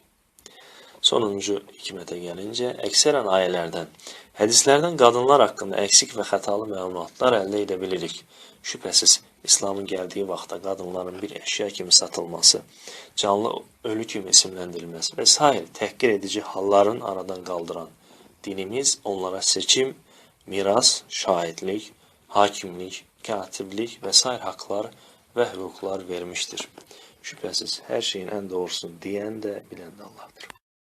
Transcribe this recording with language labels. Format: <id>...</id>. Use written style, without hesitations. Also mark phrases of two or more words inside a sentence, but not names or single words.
<az>Sonuncu hikmətə gəlincə, əksərən ayələrdən, hədislərdən qadınlar haqqında əksik və xətalı məlumatlar əldə edə bilirik. Şübhəsiz, İslamın gəldiyi vaxtda qadınların bir əşya kimi satılması, canlı ölü kimi isimləndirilməsi və s. təhqir edici halların aradan qaldıran dinimiz onlara seçim, miras, şahitlik, hakimlik, katiblik</az> <tr>ve sair haklar ve hukuklar vermiştir. Şüphesiz her şeyin en doğrusunu diyen de bilen de Allah'tır.</tr>